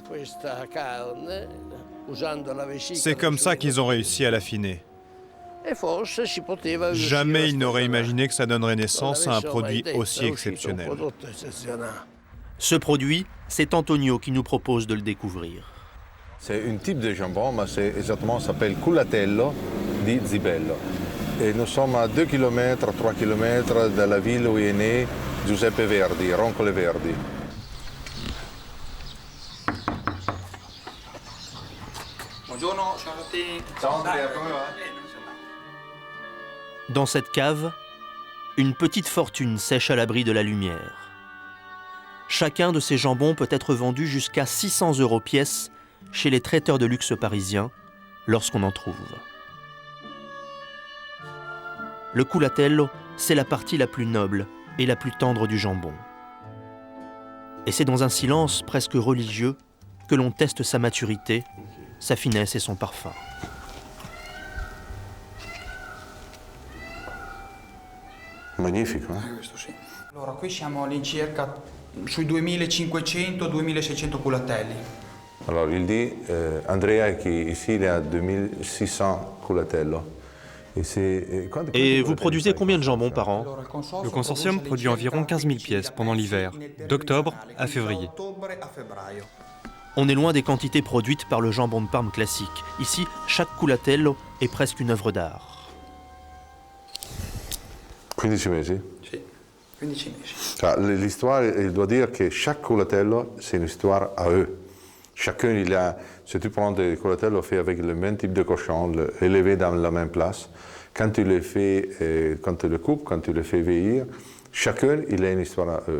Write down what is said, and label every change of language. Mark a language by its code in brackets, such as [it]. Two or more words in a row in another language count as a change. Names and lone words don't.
[fr] C'est comme ça qu'ils ont réussi à l'affiner. Jamais ils n'auraient imaginé que ça donnerait naissance à un produit aussi exceptionnel. Ce produit, c'est Antonio qui nous propose de le découvrir. C'est un type de jambon, mais c'est exactement, ça s'appelle culatello di Zibello. Et nous sommes à 2 km, 3 km de la ville où est né Giuseppe Verdi, Roncole Verdi. [it] Buongiorno, ciao a tutti. Ciao Andrea, come va? [fr] Dans cette cave, une petite fortune sèche à l'abri de la lumière. Chacun de ces jambons peut être vendu jusqu'à 600 € pièce chez les traiteurs de luxe parisiens, lorsqu'on en trouve. Le culatello, c'est la partie la plus noble et la plus tendre du jambon. Et c'est dans un silence presque religieux que l'on teste sa maturité, sa finesse et son parfum. [it] Magnifico, Questo sì. Allora, qui siamo all'incirca sui 2500-2600 culatelli. [fr] Alors il dit, Andrea, qu'ici il y a 2600 culatello. Et vous produisez combien de jambons par an? Le consortium produit environ 15 000 pièces pendant l'hiver, d'octobre à février. On est loin des quantités produites par le jambon de Parme classique. Ici, chaque culatello est presque une œuvre d'art. [it] 15 mesi? Sì, 15 mesi. [fr] L'histoire, il doit dire que chaque culatello, c'est une histoire à eux. Chacun, il a, si tu prends des culatello faits avec le même type de cochon, élevé dans la même place, quand tu les fais, quand tu les coupes, quand tu les fais vieillir, chacun, il a une histoire à eux.